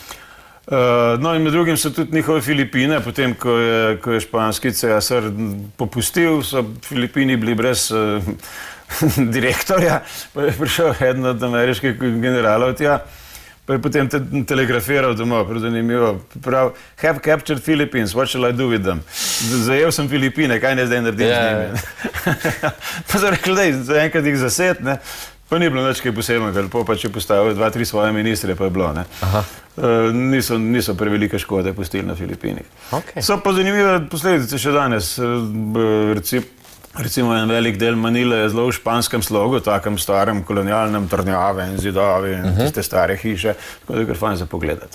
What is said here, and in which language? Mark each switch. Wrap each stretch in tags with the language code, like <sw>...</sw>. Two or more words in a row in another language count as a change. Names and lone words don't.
<sl>No in med drugim so tudi njihove Filipine, potem, ko je španski cesar popustil, so Filipini bili brez direktorja, pa je prišel eden od ameriških generalov tja, pa je potem telegrafiral domov, zanimivo, prav,</sl> <en>have captured Philippines, what shall I do with them?</en> <sl>Zajel sem Filipine, kaj ne zdaj naredim z njimi? Pa so rekli, da zaenkrat jih zased, ne, pa ni bilo nič kaj posebnega, lepo pač je postavil 2-3 svoje ministre, pa je bilo, ne. Niso prevelike škode pustili na Filipinih. So pa zanimive posledice še danes, recimo en velik del Manile je zelo v španskem slogu, takem starem kolonialnem, trdnjave in zidovi in tiste stare hiše, tako da je kar fajn za pogledati.</sl>